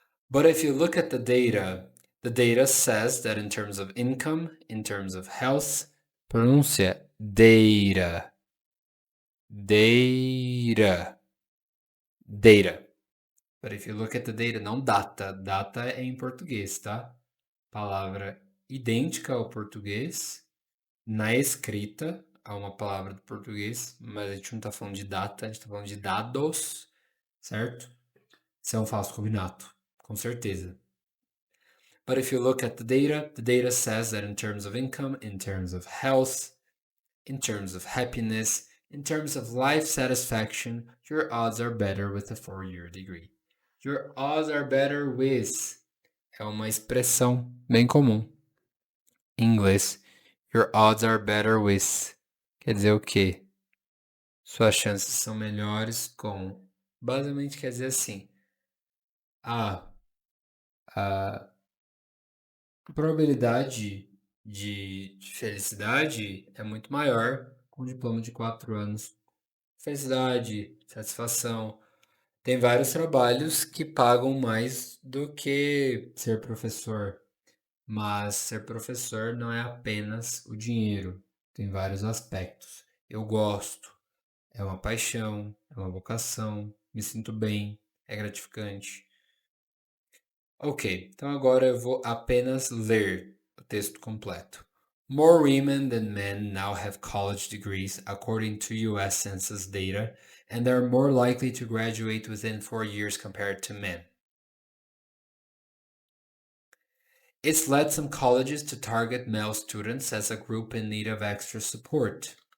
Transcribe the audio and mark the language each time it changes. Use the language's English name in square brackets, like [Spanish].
[English] But if you look at the data says that in terms of income, in terms of health, [Portuguese] pronuncia data. [English] Data. Data. But if you look at the data, [Portuguese] não data. Data é em português, tá? Palavra idêntica ao português. Na escrita, há uma palavra do português, mas a gente não tá falando de data, a gente tá falando de dados, certo? Isso é um falso cognato, com certeza. [English] But if you look at the data says that in terms of income, in terms of health, in terms of happiness, in terms of life satisfaction, your odds are better with a 4-year degree. Your odds are better with [Portuguese] é uma expressão bem comum em inglês. [English] Your odds are better with [Portuguese] quer dizer o quê? Suas chances são melhores com. Basicamente quer dizer assim. A probabilidade de felicidade é muito maior com um diploma de 4 anos. Felicidade, satisfação. Tem vários trabalhos que pagam mais do que ser professor. Mas ser professor não é apenas o dinheiro. Tem vários aspectos. Eu gosto. É uma paixão, é uma vocação, me sinto bem, é gratificante. Ok, então agora eu vou apenas ler o texto completo. [English] More women than men now have college degrees, according to US Census data, and they are more likely to graduate within 4 years compared to men. It's led some colleges to target male students as a group in need of extra support.